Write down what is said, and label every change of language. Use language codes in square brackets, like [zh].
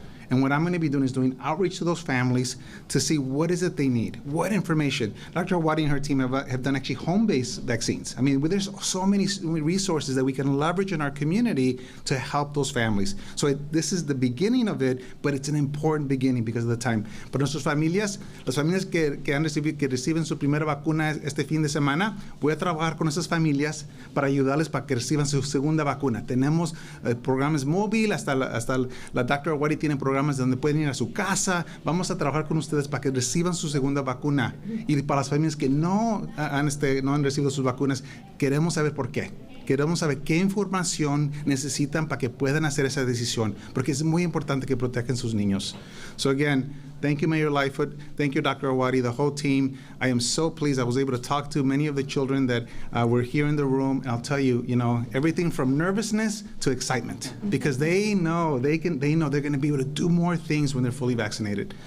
[en] And what I'm going to be doing is doing outreach to those families to see what is it they need, what information. Dr. Arwady and her team have done actually home-based vaccines. I mean, there's so many resources that we can leverage in our community to help those families. So this is the beginning of it, but it's an important beginning because of the time. [es] Para nuestras familias, las familias que reciben su primera vacuna este fin de semana, voy a trabajar con esas familias para ayudarles para que reciban su segunda vacuna. Tenemos programas móviles, hasta la Dr. Arwady tiene programas donde pueden ir a su casa. Vamos a trabajar con ustedes para que reciban su segunda vacuna. Y para las familias que no han recibido sus vacunas, queremos saber por qué. Queremos saber qué información necesitan para que puedan hacer esa decisión, porque es muy importante que protejan sus niños. [en] So again, thank you, Mayor Lightfoot. Thank you, Dr. Arwady, the whole team. I am so pleased. I was able to talk to many of the children that were here in the room. And I'll tell you, everything from nervousness to excitement, because they know they're going to be able to do more things when they're fully vaccinated.